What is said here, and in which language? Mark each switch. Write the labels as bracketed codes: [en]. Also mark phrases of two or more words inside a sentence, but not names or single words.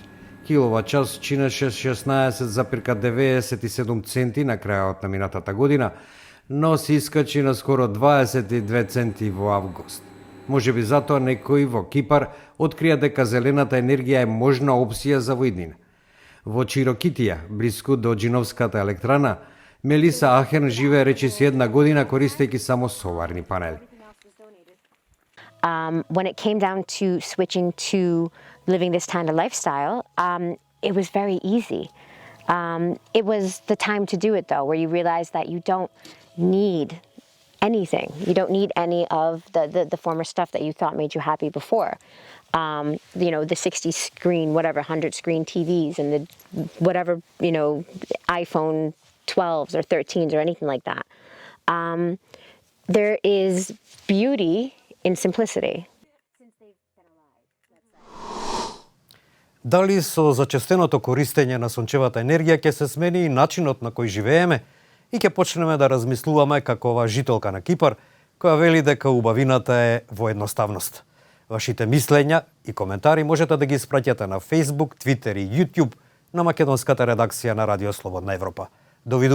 [mk] Киловат час чинеше 16,97 центи на крајот на минатата година, но се искачи на скоро 22 центи во август. Можеби затоа некои во Кипар открија дека зелената енергија е можна опција за во иднина. Во Чирокитија, блиску до Джиновската електрана, Мелиса Ахен живее речиси една година користејќи само соларни панели. [en] When it came down to switching to living this kind of lifestyle, it was very easy. It was the time to do it, though, where you realize that you don't need anything. You don't need any of the former stuff that you thought made you happy before. The 60 screen, whatever, 100 screen TVs and the whatever, iPhone 12s or 13s or anything like that. There is beauty in simplicity. [mk] Дали со зачестеното користење на сончевата енергија ќе се смени и начинот на кој живееме и ќе почнеме да размислуваме како ова жителка на Кипар, која вели дека убавината е во едноставност. Вашите мислења и коментари можете да ги испраќате на Facebook, Twitter и YouTube на македонската редакција на Радио Слободна Европа.